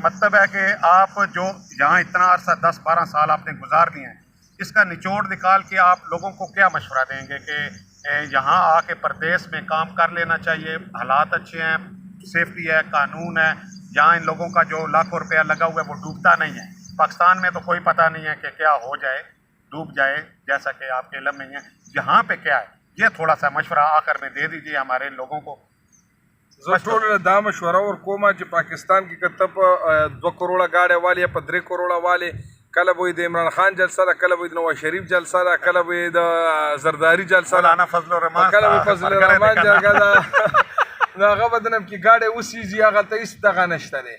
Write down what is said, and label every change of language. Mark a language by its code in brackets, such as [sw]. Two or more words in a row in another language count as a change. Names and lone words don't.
[ur] مطلب ہے کہ آپ جو یہاں اتنا عرصہ 10-12 سال آپ نے گزار دیے ہیں، اس کا نچوڑ نکال کے آپ لوگوں کو کیا مشورہ دیں گے کہ یہاں آ کے پردیس میں کام کر لینا چاہیے، حالات اچھے ہیں، سیفٹی ہے، قانون ہے، یہاں ان لوگوں کا جو لاکھوں روپیہ لگا ہوا ہے وہ ڈوبتا نہیں ہے. پاکستان میں تو کوئی پتہ نہیں ہے کہ کیا ہو جائے، ڈوب جائے، جیسا کہ آپ کے علم میں ہے. یہاں پہ کیا ہے یہ تھوڑا سا مشورہ آخر میں دے دیجیے ہمارے لوگوں کو. [ps] زه ټول دا مشوره ورکوم چې پاکستان کې که ته په 2 کروڑه ګاډۍ والې یا په 3 کروڑه والې، کله به د عمران خان جلسه ده، کله به د نواز شریف جلسه ده، کله به د زرداری جلسه ده، مولانا فضل الرحمان کله به فضل الرحمان جرګه ده، نو هغه به دنم کې ګاډۍ وسیږي، هغلته هېڅ دغه نشته دی.